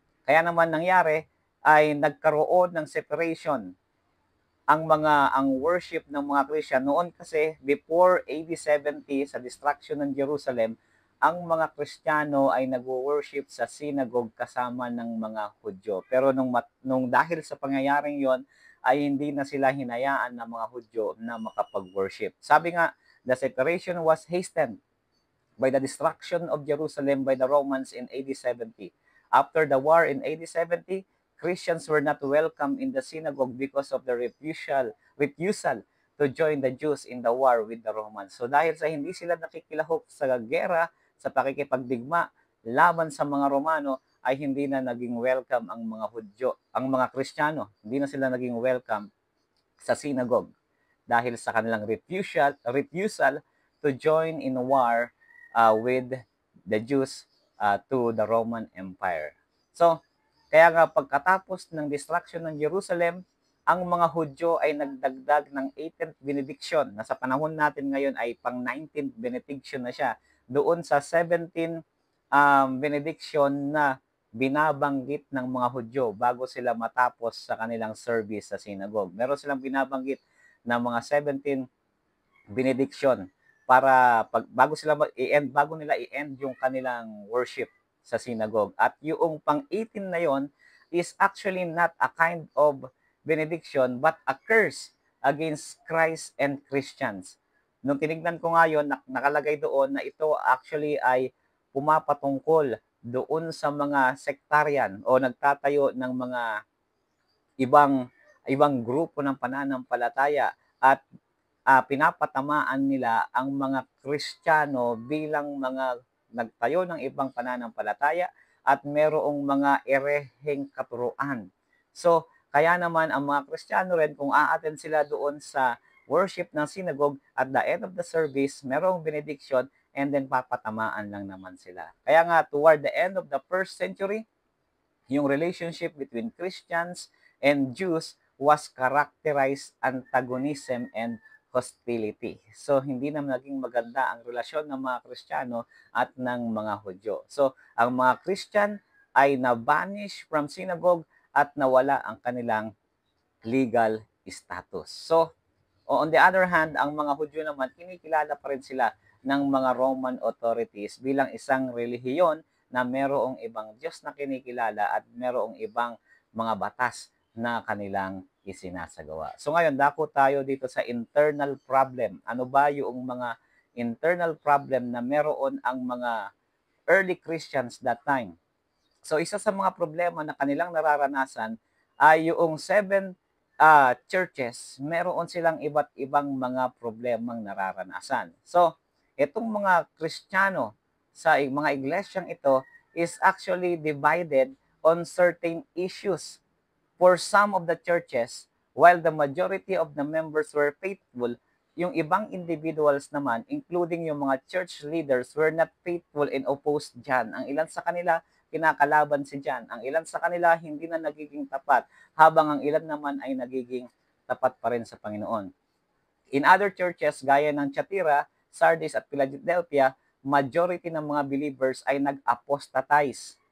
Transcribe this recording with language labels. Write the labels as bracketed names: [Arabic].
[Filipino] Kaya naman nangyari ay nagkaroon ng separation ang worship ng mga Christian noon kasi [English] before AD 70 [Filipino] sa destruction ng Jerusalem, ang mga Kristiyano ay nagwo-worship sa synagogue kasama ng mga Hudyo. Pero nung dahil sa pangyayaring 'yon ay hindi na sila hinayaan ng mga Hudyo na makapag-worship. Sabi nga, [English] the separation was hastened by the destruction of Jerusalem by the Romans in AD 70. After the war in AD 70, Christians were not welcome in the synagogue because of the refusal to join the Jews in the war with the Romans. [Filipino] So dahil sa hindi sila nakikilahok sa gera, sa pakikipagdigma laban sa mga Romano, ay hindi na naging welcome ang mga Hudyo, ang mga Kristiyano. Hindi na sila naging welcome sa synagogue dahil sa kanilang [English] refusal to join in war with the Jews to the Roman Empire. [Filipino] So, kaya nga pagkatapos ng destruction ng Jerusalem, ang mga Hudyo ay nagdagdag ng 18th benediction na sa panahon natin ngayon ay pang 19th benediction na siya doon sa 17 benediction na binabanggit ng mga Hudyo bago sila matapos sa kanilang service sa synagogue. Meron silang binabanggit na mga 17 benediction para bago nila i-end yung kanilang worship sa synagogue. At yung pang 18 na yon [English] is actually not a kind of benediction but a curse against Christ and Christians. [Filipino] Nung tinignan ko ngayon, nakalagay doon na ito actually ay pumapatungkol doon sa mga sectarian o nagtatayo ng mga ibang grupo ng pananampalataya at pinapatamaan nila ang mga Kristiyano bilang mga nagtayo ng ibang pananampalataya at merong mga ereheng katuruan. So, kaya naman ang mga Kristiyano rin, kung a-attend sila doon sa worship ng synagogue, [English] at the end of the service, [Filipino] merong benediction, and then papatamaan lang naman sila. Kaya nga, [English] toward the end of the 1st century, yung relationship between Christians and Jews was characterized antagonism and hostility. [Filipino] So, hindi na naging maganda ang relasyon ng mga Kristiyano at ng mga Hudyo. So, ang mga Christian ay na-banish [English] from synagogue [Filipino] at nawala ang kanilang legal status. So, on the other hand, ang mga Hudyo naman, kinikilala pa rin sila ng mga Roman authorities bilang isang relihiyon na merong ibang Diyos na kinikilala at merong ibang mga batas na kanilang isinasagawa. So ngayon, dako tayo dito sa internal problem. Ano ba yung mga internal problem na meron ang mga early Christians [English] that time? [Filipino] So isa sa mga problema na kanilang nararanasan ay yung 7 churches, meron silang iba't ibang mga problemang nararanasan. So, itong mga Kristiyano sa mga iglesyang ito is actually divided on certain issues. [English] For some of the churches, while the majority of the members were faithful, [Filipino] yung ibang [English] individuals [Filipino] naman, including yung mga [English] church leaders, were not faithful and opposed dyan. [Filipino] Ang ilan sa kanila, kinakalaban si John. Ang ilan sa kanila hindi na nagiging tapat, habang ang ilan naman ay nagiging tapat pa rin sa Panginoon. [English] In other churches, [Filipino] gaya ng Thyatira, Sardis at Philadelphia, majority ng mga believers ay nag-apostatize.